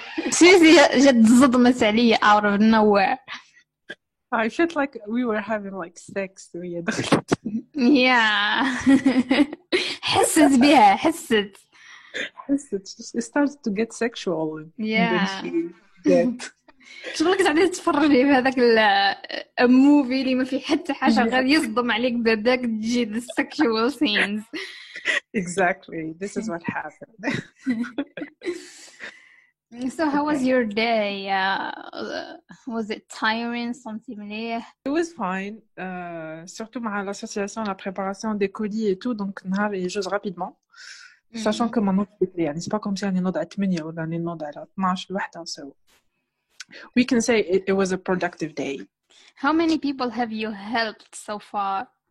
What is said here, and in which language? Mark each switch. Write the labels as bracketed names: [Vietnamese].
[Arabic] Susie جد صدمت علي [English] out of nowhere. I felt like we were having like sex. [Arabic] Yeah. حست بها حست. [English] It started to get sexual. Yeah. [Arabic] شغلك تعالي تتفرجي في هذاك الموفي اللي ما في حتى حاجة غير يصدم عليك بداك تجي [English] the sexual scenes. Exactly. This is what happened. So how was your day? Was it tiring? Something? It was fine. [French] Surtout مع l'association, la préparation des colis et tout. [Arabic] Donc, نهار يجوز rapidement. [French] Sachant que [Arabic] ما نوض بكري. يعني [French] c'est pas comme si [Arabic] أنا نوض على 8 ولا أنا نوض على 12 الوحدة. [English] So we can say it was a productive day. How many people have you helped so far?